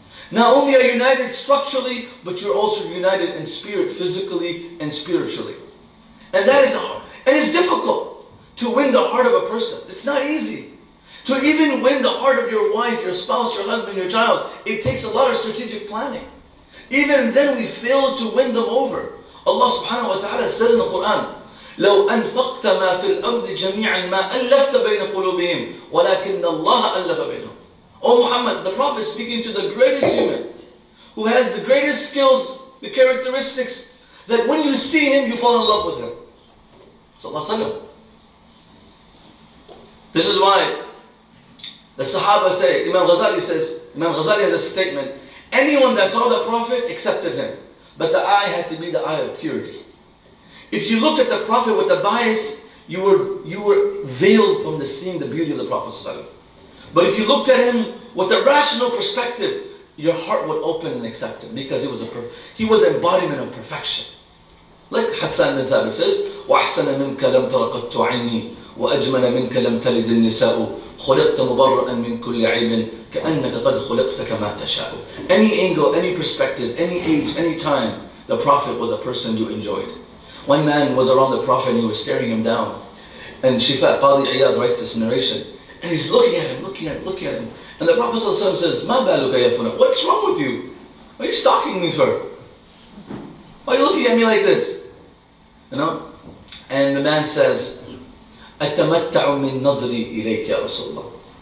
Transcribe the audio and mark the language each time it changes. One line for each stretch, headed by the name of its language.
English: Not only are you united structurally, but you're also united in spirit, physically and spiritually. And that is hard. And it's difficult to win the heart of a person. It's not easy. To even win the heart of your wife, your spouse, your husband, your child, it takes a lot of strategic planning. Even then we fail to win them over. Allah subhanahu wa ta'ala says in the Quran,
Arabic: لو أنفقت ما في الأرض جميعا ما ألفت بين قلوبهم ولكن الله ألف بينهم.
English: Oh Muhammad, the Prophet speaking to the greatest human, who has the greatest skills, the characteristics, that when you see him, you fall in love with him. Sallallahu Alaihi Wasallam. This is why the Sahaba say, Imam Ghazali has a statement, anyone that saw the Prophet accepted him, but the eye had to be the eye of purity. If you looked at the Prophet with the bias, you were veiled from seeing the beauty of the Prophet ﷺ. But if you looked at him with a rational perspective, your heart would open and accept him, because he was embodiment of perfection. Like Hassan bin Thabit says,
Arabic: وَأَحْسَنَ مِنْكَ لَمْ تَرَقَتْتُ عَيْنِي وَأَجْمَلَ مِنْكَ لَمْ تَلِدِ النِّسَاءُ خُلِقْتَ مُبَرَّأً مِنْ كُلِّ عَيْبٍ كَأَنَّكَ قَدْ خُلِقْتَ كَمَا تَشَاءُ.
English: Any angle, any perspective, any age, any time, the Prophet was a person you enjoyed. One man was around the Prophet and he was staring him down. And Shifa Qadi Iyad writes this narration. And he's looking at him, looking at him. And the Prophet ﷺ says,
Arabic: مَا بَالُكَ يَا فُلَانَ?
English: What's wrong with you? What are you stalking me for? Why are you looking at me like this? You know? And the man says,
Arabic: أَتَمَتَّعُ مِن نَظْرِي إِلَيْكَ يَا رَسُولَ اللَّهِ.